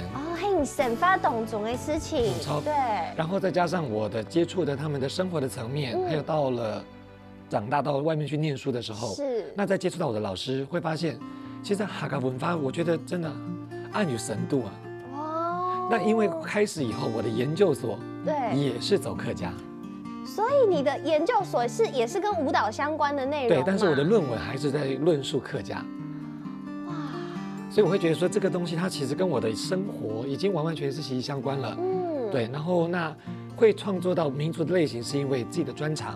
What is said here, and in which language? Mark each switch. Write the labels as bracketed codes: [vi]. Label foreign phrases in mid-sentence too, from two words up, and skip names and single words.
[zh] 係你生活當中的事情，對。然後再加上我的接觸的他們的生活的層面，還有到了長大到外面去念書的時候，那再接觸到我的老師，會發現，其實客家文化，我覺得真的暗有深度啊。那因為開始以後，我的研究所也是走客家，所以你的研究所也是跟舞蹈相關的內容。對，但是我的論文還是在論述客家。 所以我会觉得说这个东西它其实跟我的生活已经完完全是息息相关了。对，然后那会创作到民族的类型是因为自己的专长。